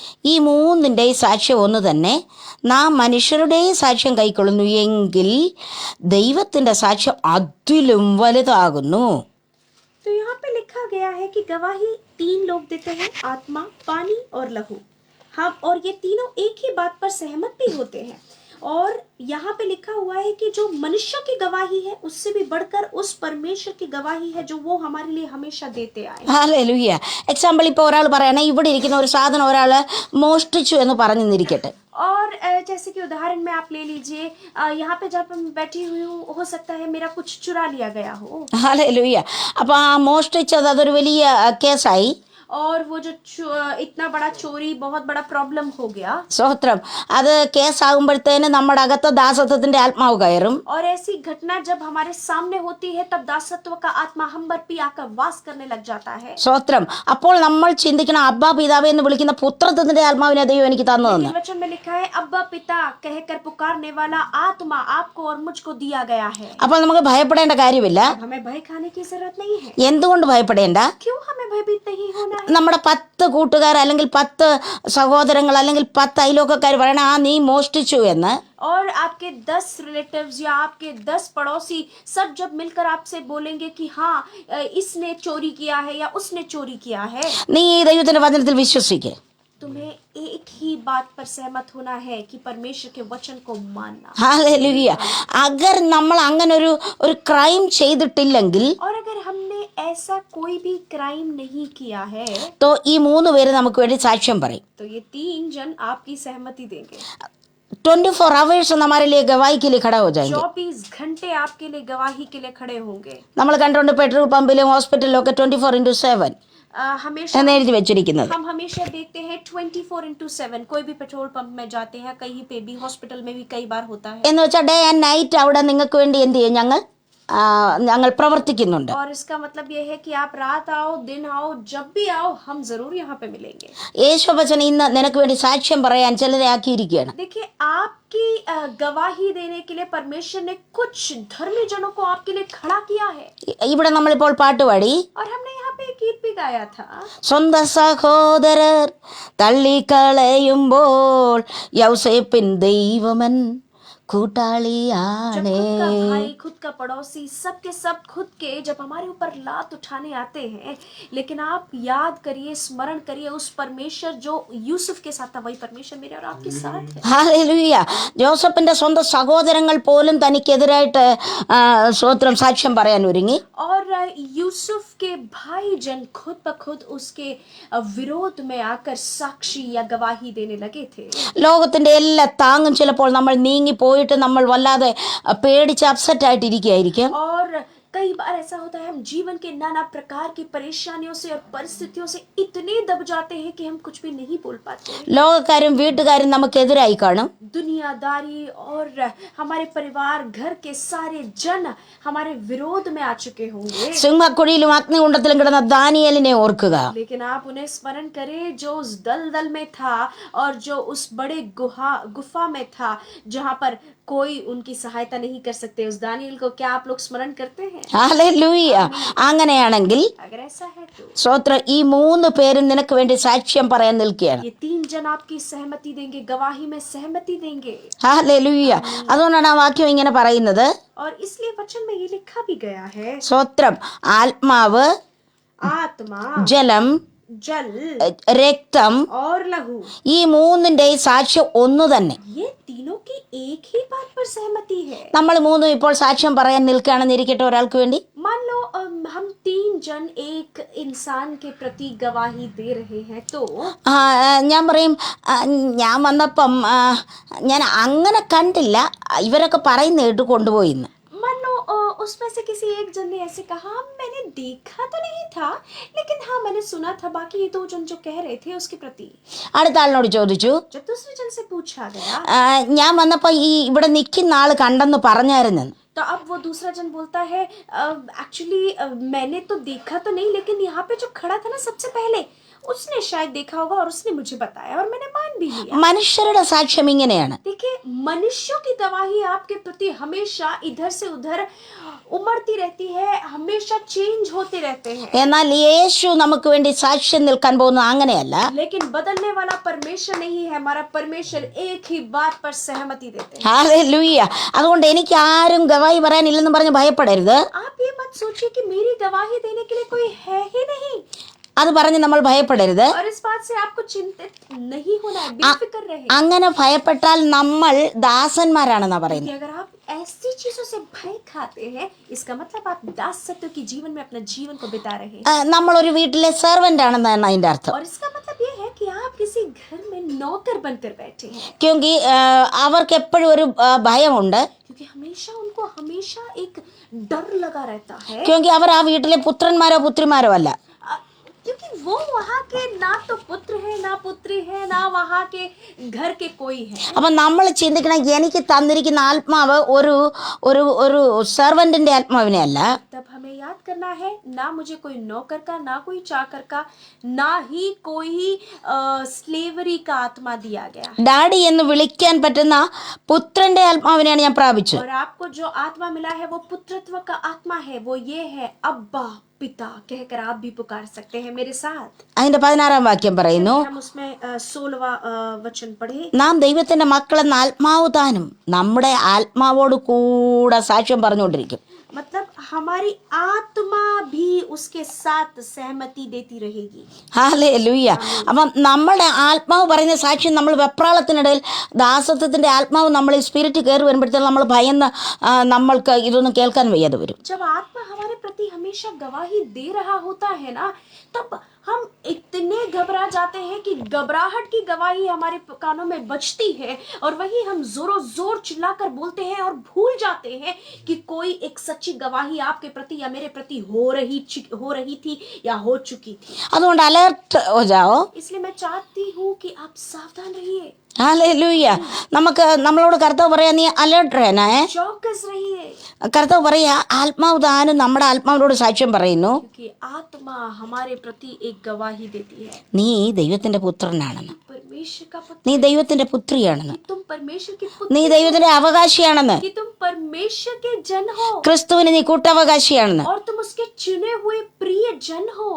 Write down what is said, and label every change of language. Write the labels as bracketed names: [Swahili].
[Malayalam] ഈ മൂന്നിൻ്റെയും സാക്ഷ്യം ഒന്ന് തന്നെ. നാം മനുഷ്യരുടെയും സാക്ഷ്യം കൈക്കൊള്ളുന്നു എങ്കിൽ ദൈവത്തിൻ്റെ സാക്ഷ്യം അതിലും വലുതാകുന്നു. [Hindi] तो यहाँ पे लिखा गया है कि गवाही 3 लोग देते हैं, आत्मा, पानी और लहू. हम और ये तीनों एक ही बात पर सहमत भी होते हैं. और यहाँ पे लिखा हुआ है कि जो मनुष्यों की गवाही है, उससे भी बढ़कर उस परमेश्वर की गवाही है, जो वो हमारे लिए हमेशा देते आए. [Malayalam] ഹല്ലേലൂയ. എക്സാമ്പിൾ, ഇപ്പോൾ ഒരാൾ പറയണേ, ഇവിടെ ഇരിക്കുന്ന ഒരു സാധനം ഒരാൾ മോഷ്ടിച്ചു എന്ന് പറഞ്ഞിരിക്കട്ടെ. [Hindi] और जैसे कि उदाहरण में आप ले लीजिए, यहाँ पे जब मैं बैठी हुई हूँ, हो सकता है मेरा कुछ चुरा लिया गया हो. [Malayalam] ഹല്ലേലൂയ. അപ്പോൾ ആ മോഷ്ടിച്ചത് അതൊരു വലിയ കേസായി. [Hindi] और वो जो इतना बड़ा चोरी बहुत बड़ा प्रॉब्लम हो गया, [Malayalam] സ്തോത്രം. അത് കേസാകുമ്പോഴത്തേന് നമ്മുടെ അകത്ത് ദാസത്വത്തിന്റെ ആത്മാവ് കയറും. [Hindi] और ऐसी घटना जब हमारे सामने होती है तब दासत्व का आत्मा हम पर भी आकर वास करने लग जाता है। [Malayalam] സ്തോത്രം. അപ്പോൾ നമ്മൾ ചിന്തിക്കണം, അബ്ബാ പിതാവേ എന്ന് വിളിക്കുന്ന പുത്രത്വത്തിന്റെ ആത്മാവിനെ ദൈവം എനിക്ക് തന്നതെന്ന്. [Hindi] वचन में लिखा है अब्बा पिता कहकर पुकारने वाला आत्मा आपको और मुझको दिया गया है। [Malayalam] അപ്പോൾ നമുക്ക് ഭയപ്പെടേണ്ട കാര്യമില്ല. [Hindi] हमें भय खाने की जरूरत नहीं है। [Malayalam] എന്തുകൊണ്ട് ഭയപ്പെടേണ്ട? [Hindi] क्यों हमें भयभीत नहीं होना है? [Malayalam] നമ്മുടെ 10 കൂട്ടുകാർ അല്ലെങ്കിൽ 10 സഹോദരങ്ങൾ അല്ലെങ്കിൽ 10 അയലോക്കക്കാർ പറയണ ആ നീ മോഷ്ടിച്ചു എന്ന്, [Hindi] और आपके 10 रिलेटिव्स या आपके 10 पड़ोसी सब जब मिलकर आपसे बोलेंगे कि हाँ इसने चोरी किया है या उसने चोरी किया है, [Malayalam] നീ ഈ ദൈവത്തിന്റെ വചനത്തിൽ വിശ്വസിക്കുക. [Hindi] तुम्हें एक ही बात पर सहमत होना है कि परमेश्वर के वचन को मानना। [Malayalam] ഹല്ലേലൂയ. അഗർ നമ്മൾ അങ്ങനെ ഒരു ക്രൈം ചെയ്തിട്ടില്ലെങ്കിൽ [Hindi] और अगर हमने ऐसा कोई भी क्राइम नहीं किया है [Malayalam] तो ഈ 3 പേര് നമുക്ക് വേണ്ടി സാക്ഷ്യം പറയും. [Hindi] तो ये 3 जन आपकी सहमति देंगे। 24 आवर्स हमारे लिए गवाही के लिए खड़ा हो जाएंगे. 24 घंटे आपके लिए गवाही के लिए खड़े होंगे। [Malayalam] നമ്മൾ കണ്ടുകൊണ്ട് പെട്രോൾ പമ്പിലും ഹോസ്പിറ്റലിലും ഒക്കെ 24/7 [Hindi] हमेशा [Malayalam] എന്ന് എഴുതി വെച്ചിരിക്കുന്നത്. [Hindi] हम हमेशा देखते हैं 24/7 कोई भी पेट्रोल पंप में जाते हैं, कहीं पे भी, हॉस्पिटल में भी कई बार होता है। [Malayalam] എന്ന് വെച്ചാൽ ഡേ ആൻഡ് നൈറ്റ് അവിടെ നിങ്ങൾക്ക് വേണ്ടി എന്ത് ചെയ്യും, ഞങ്ങൾ പ്രവർത്തിക്കുന്നുണ്ട്. [Hindi] और इसका मतलब ये है कि आप रात आओ दिन आओ जब भी आओ हम जरूर यहाँ पे मिलेंगे। [Malayalam] യേശുവചനം ഇന്ന് നിനക്ക് വേണ്ടി സാക്ഷ്യം പറയാൻ ചിലരെ ആക്കിയിരിക്കുകയാണ്. [Hindi] देखिए आपकी गवाही देने के लिए परमेश्वर ने कुछ धर्मी जनों को आपके लिए खड़ा किया है। [Malayalam] ഇവിടെ നമ്മളിപ്പോൾ പാട്ടുപാടി, [Hindi] और हमने यहाँ पे एक गीत भी गाया था, [Malayalam] സ്വന്തം സഹോദരർ തള്ളിക്കളയുമ്പോൾ യൗസേപ്പിൻ ദൈവമൻ [Hindi] जब [Malayalam] കൂട്ടാളിയാണേ. [Hindi] खुद का भाई खुद का पड़ोसी सबके सब खुद के जब हमारे ऊपर लात उठाने आते हैं, लेकिन आप याद करिए, स्मरण करिए उस परमेश्वर जो यूसुफ के साथ था, वही परमेश्वर मेरे और आपके साथ है। [Malayalam] ഹല്ലേലൂയ. ജോസഫിന്റെ സ്വന്തം സഹോദരങ്ങൾ പോലും തനിക്കെതിരായിട്ട് സ്വത്രം സാക്ഷ്യം പറയാൻ ഒരുങ്ങി. [Hindi] और यूसुफ के भाई जन खुद ब खुद उसके विरोध में आकर साक्षी या गवाही देने लगे थे। [Malayalam] ലോകത്തിന്റെ എല്ലാ താങ്ങും ചിലപ്പോൾ നമ്മൾ നീങ്ങി പോയിട്ട് നമ്മൾ വല്ലാതെ പേടിച്ച് അപ്സെറ്റ് ആയിട്ടിരിക്കുകയായിരിക്കും. [Hindi] और कई बार ऐसा होता है हम जीवन के नाना प्रकार की परेशानियों से और परिस्थितियों से इतने दब जाते हैं कि हम कुछ भी नहीं बोल पाते। [Malayalam] ലോകക്കാരും വീട്ടുകാരും നമുക്കെതിരായി കാണും. [Hindi] दुनियादारी और हमारे परिवार घर के सारे जन हमारे विरोध में आ चुके होंगे, [Malayalam] സിംഹക്കുഴിയിലും അഗ്നികുണ്ഡത്തിലും കിടന്ന ദാനിയേലിനെ ഓർക്കുക. [Hindi] लेकिन आप उन्हें स्मरण करें जो उस दलदल में था और जो उस बड़े गुफा में था जहां पर कोई उनकी सहायता नहीं कर सकते। उस दानियल को क्या आप लोग स्मरण करते हैं? [Malayalam] ഹല്ലേലൂയ. അങ്ങനെയാണെങ്കിൽ [Hindi] अगर ऐसा है तो [Malayalam] സ്വത്രം ഈ 3 പേരും നിനക്ക് വേണ്ടി സാക്ഷ്യം പറയാൻ നിൽക്കുകയാണ്. [Hindi] ये 3 जन आपकी सहमति देंगे, गवाही में सहमति देंगे। [Malayalam] ഹല്ലേലൂയ. അതുകൊണ്ടാണ് ആ വാക്യം ഇങ്ങനെ പറയുന്നത്. [Hindi] और इसलिए वचन में ये लिखा भी गया है, [Malayalam] സ്വത്രം ആത്മാവ്, [Hindi] आत्मा, [Malayalam] ജലം, [Hindi] जल [Malayalam] രക്തം, [Hindi] और लहू, [Malayalam] ഈ 3ന്റെയും സാക്ഷ്യം ഒന്ന് തന്നെ. [Hindi] ये तीनों की एक ही बात पर सहमति है। [Malayalam] നമ്മൾ 3 ഇപ്പോൾ സാക്ഷ്യം പറയാൻ നിൽക്കുകയാണെന്ന് ഇരിക്കട്ടെ ഒരാൾക്ക് വേണ്ടി. [Hindi] मान लो हम 3 जन एक इंसान के प्रति गवाही दे रहे हैं तो [Malayalam] ഞാൻ പറയും, ഞാൻ വന്നപ്പം ഞാൻ അങ്ങനെ കണ്ടില്ല, ഇവരൊക്കെ പറയുന്ന കേട്ട് കൊണ്ടുപോയി എന്ന്. [Hindi] मान लो उसमें से किसी एक जन ने ऐसे कहा मैंने देखा तो नहीं था लेकिन हाँ मैंने सुना था, बाकी ये 2 जन जो कह रहे थे उसके प्रति। [Malayalam] അടുത്ത ആളിനോട് ചോദിച്ചു, [Hindi] जब दूसरे जन से पूछा गया [Malayalam] ഞാൻ വന്നപ്പോൾ ഈ ഇവിടെ നിൽക്കുന്ന ആൾ കണ്ടെന്ന് പറഞ്ഞായിരുന്നു. [Hindi] तो अब वो दूसरा जन बोलता है एक्चुअली मैंने तो देखा तो नहीं लेकिन यहाँ पे जो खड़ा था ना सबसे पहले उसने शायद देखा होगा और उसने मुझे बताया और मैंने मान भी लिया। [Malayalam] മനുഷ്യരുടെ സാക്ഷ്യം ഇങ്ങനെയാണ്. [Hindi] देखिए मनुष्यों की गवाही आपके प्रति हमेशा इधर से उधर उमड़ती रहती है, हमेशा चेंज होते रहते हैं। [Malayalam] എന്നാൽ യേശു നമുക്ക് വേണ്ടി സാക്ഷ്യം നിൽക്കാൻ പോകുന്നത് അങ്ങനെയല്ല. [Hindi] लेकिन बदलने वाला परमेश्वर नहीं है, हमारा परमेश्वर एक ही बात पर सहमति देते हैं। [Malayalam] ഹല്ലേലൂയ. അതുകൊണ്ട് എനിക്ക് ആരും ഗവാഹി പറയാനില്ലെന്ന് പറഞ്ഞ് ഭയപ്പെടരുത്. [Hindi] आप ये मत सोचिए कि मेरी गवाही देने के लिए कोई है ही नहीं, [Malayalam] അത് പറഞ്ഞ് നമ്മൾ ഭയപ്പെടരുത്. [Hindi] और इस बात से आपको चिंतित नहीं होना है, बेफिक्र रहे। [Malayalam] അങ്ങനെ ഭയപ്പെട്ടാൽ നമ്മൾ ദാസന്മാരാണെന്നാ പറയുന്നത്. [Hindi] कि अगर आप ऐसी चीजों से भय खाते हैं इसका मतलब आप दासत्व की जीवन में अपना जीवन को बिता रहे हैं, [Malayalam] നമ്മളൊരു വീട്ടിലെ സെർവൻ്റ് ആണെന്നാണ് അതിൻ്റെ അർത്ഥം. [Hindi] और इसका मतलब ये है कि आप किसी घर में नौकर बनकर बैठे हैं। [Malayalam] ക്യോങ്കി അവർക്ക് എപ്പോഴും ഒരു ഭയമുണ്ട്. [Hindi] क्योंकि उनको हमेशा एक डर लगा रहता है, [Malayalam] ക്യോങ്കി അവർ ആ വീട്ടിലെ പുത്രന്മാരോ പുത്രിമാരോ അല്ല. [Hindi] क्योंकि वो वहाँ के ना तो पुत्र है ना पुत्री है ना वहाँ के घर के कोई है. [Malayalam] അപ്പം നമ്മൾ ചിന്തിക്കണം, എനിക്ക് തന്നിരിക്കുന്ന ആത്മാവ് ഒരു ഒരു ഒരു സെർവൻറ്റിൻ്റെ ആത്മാവിനെ അല്ല. [Hindi] तब हमें याद करना है, ना मुझे कोई नौकर का, ना कोई चाकर का, ना ही कोई स्लेवरी का आत्मा दिया गया. [Malayalam] ഡാഡി എന്ന് വിളിക്കാൻ പറ്റുന്ന പുത്രൻ്റെ ആത്മാവിനെയാണ് ഞാൻ പ്രാപിച്ചത്. [Hindi] और आपको जो आत्मा मिला है वो पुत्रत्व का आत्मा है. वो ये है, अब्बा पिता कहकर आप भी पुकार सकते हैं मेरे साथ. [Malayalam] അതിൻ്റെ 16-ാം വാക്യം പറയുന്നു, [Hindi] हम उसमें 16वां वचन पढ़े. [Malayalam] നാം ദൈവത്തിൻ്റെ മക്കളെന്ന ആത്മാവ് താനും നമ്മുടെ ആത്മാവോട് കൂടെ സാക്ഷ്യം പറഞ്ഞുകൊണ്ടിരിക്കും. [Hindi] मतलब हमारी आत्मा भी उसके साथ सहमति देती रहेगी. [Malayalam] ഹല്ലേലൂയ. അപ്പം നമ്മുടെ ആത്മാവ് പറയുന്ന സാക്ഷ്യം, നമ്മൾ വെപ്രാളത്തിനിടയിൽ ദാസത്വത്തിൻ്റെ ആത്മാവ് നമ്മളിൽ സ്പിരിറ്റ് കയറി വരുമ്പോഴത്തേക്കും നമ്മൾ ഭയന്ന് നമ്മൾക്ക് ഇതൊന്നും കേൾക്കാൻ വയ്യാതെ വരും. [Hindi] जब आत्मा हमारे प्रति हमेशा गवाही दे रहा होता है ना, तब हम इतने घबरा जाते हैं कि घबराहट की गवाही हमारे कानों में बजती है और वही हम जोरों जोर चिल्लाकर बोलते हैं और भूल जाते हैं कि कोई एक सच्ची गवाही आपके प्रति या मेरे प्रति हो रही थी या हो चुकी थी. അതുകൊണ്ട് അലേർട്ട് ഹോ ജാവോ. इसलिए मैं चाहती हूँ कि आप सावधान रहिए. [Malayalam] ഹല്ലേലൂയ. നമ്മളോട് കർത്താവ് പറയാ, നീ [Hindi] അലേർട്ട് റഹനാ. चौकस रहिए. [Malayalam] കർത്താവ് പറയാ, ആത്മാവ് താനും നമ്മുടെ ആത്മാവിനോട് സാക്ഷ്യം പറയുന്നു, [Hindi] क्योंकि आत्मा हमारे प्रति एक गवाही देती है. [Malayalam] നീ ദൈവത്തിന്റെ പുത്രനാണെന്ന്, [Hindi] परमेश्वर का पुत्र, [Malayalam] നീ ദൈവത്തിന്റെ പുത്രിയാണെന്ന്, [Hindi] तुम परमेश्वर के पुत्र, [Malayalam] നീ ദൈവത്തിന്റെ അവകാശിയാണെന്ന്, [Hindi] कि तुम परमेश्वर के जन हो [Malayalam] ക്രിസ്തുവിന് നീ കൂട്ടവകാശിയാണെന്ന്. [Hindi] और तुम उसके चुने हुए प्रिय जन हो.